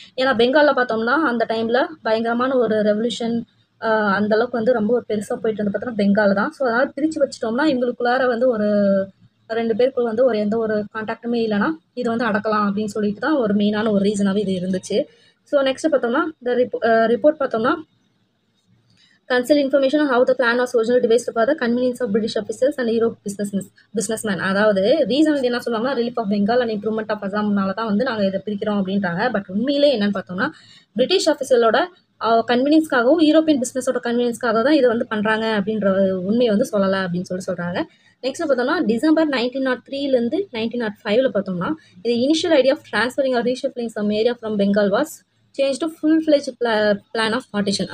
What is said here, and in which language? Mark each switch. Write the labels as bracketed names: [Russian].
[Tamil] ஏன்னா பெங்காலில் பார்த்தோம்னா அந்த டைமில் பயங்கரமான ஒரு ரெவல்யூஷன் அந்தளவுக்கு வந்து ரொம்ப பெருசாக போயிட்டு வந்து பார்த்தோம்னா பெங்கால் தான். ஸோ அதனால் பிரித்து வச்சிட்டோம்னா இவங்களுக்குள்ளார வந்து ஒரு 2 பேருக்குள்ள வந்து எந்த ஒரு கான்டாக்டுமே இல்லைனா இதை வந்து அடக்கலாம் அப்படின்னு சொல்லிட்டு தான் ஒரு மெயினான ஒரு ரீசனாகவே இது இருந்துச்சு. ஸோ நெக்ஸ்ட் பார்த்தோம்னா இந்த ரிப்போர்ட் பார்த்தோம்னா [English] conceal information on how the plan was originally devised for the convenience of British officials and Europe businessmen. [Tamil] அதாவது ரீசன் வந்து என்ன சொல்லுவாங்கன்னா [English] relief of Bengal and improvement of அசாம்னால [Tamil] தான் வந்து நாங்கள் இதை பிரிக்கிறோம் அப்படின்றாங்க. பட் உண்மையிலே என்னன்னு பார்த்தோம்னா பிரிட்டிஷ் ஆஃபீஸரோட கன்வீனியன்ஸ்க்காகவும் யூரோப்பியன் பிஸ்னஸோட கன்வீனியன்ஸ்க்காக தான் இதை வந்து பண்ணுறாங்க அப்படின்ற உண்மையை வந்து சொல்லலை அப்படின்னு சொல்கிறாங்க. [English] next பார்த்தோம்னா December 1903 1905 [Tamil] பார்த்தோம்னா இது [English] Initial idea of transferring or reshuffling some area from Bengal was change to full-fledged plan of partition.